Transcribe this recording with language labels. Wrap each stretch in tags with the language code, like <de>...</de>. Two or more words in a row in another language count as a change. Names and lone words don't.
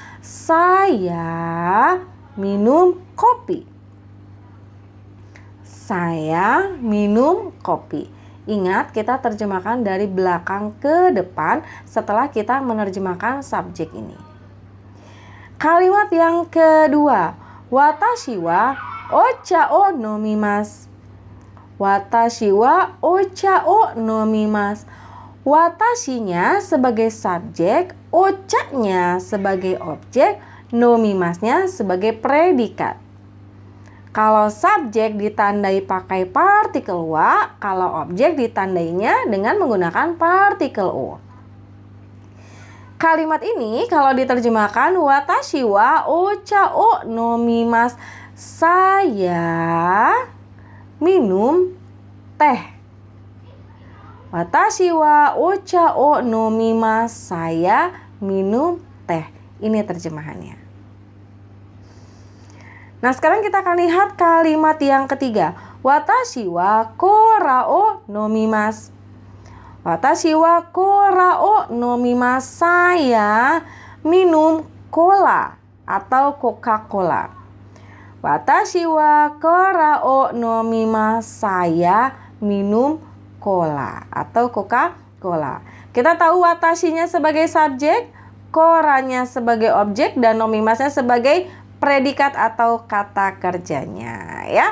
<id>Saya minum kopi. Saya minum kopi. Ingat, kita terjemahkan dari belakang ke depan setelah kita menerjemahkan subjek ini. Kalimat yang kedua,</id> <ja>私はお茶を飲みます. 私はお茶を飲みます.</ja> <id>Watashinya sebagai subjek, ocha-nya sebagai objek, nomimasnya sebagai predikat. Kalau subjek ditandai pakai partikel wa, kalau objek ditandainya dengan menggunakan partikel o. Kalimat ini kalau diterjemahkan</id> <ja>私はお茶を飲みます.</ja> <id>Saya minum teh.</id> <ja>私はお茶を飲みます.</ja> <id>Saya minum teh. Ini terjemahannya. Nah, sekarang kita akan lihat kalimat yang ketiga.</id> <ja>私はコーラを飲みます. 私はコーラを飲みます.</ja> <id>Saya minum cola atau Coca-Cola.</id> <ja>私はコーラを飲みます.</ja> <id>Saya minum cola atau Coca-Cola. Kita tahu watashinya sebagai subjek, koranya sebagai objek, dan nomimasnya sebagai predikat atau kata kerjanya ya.</id>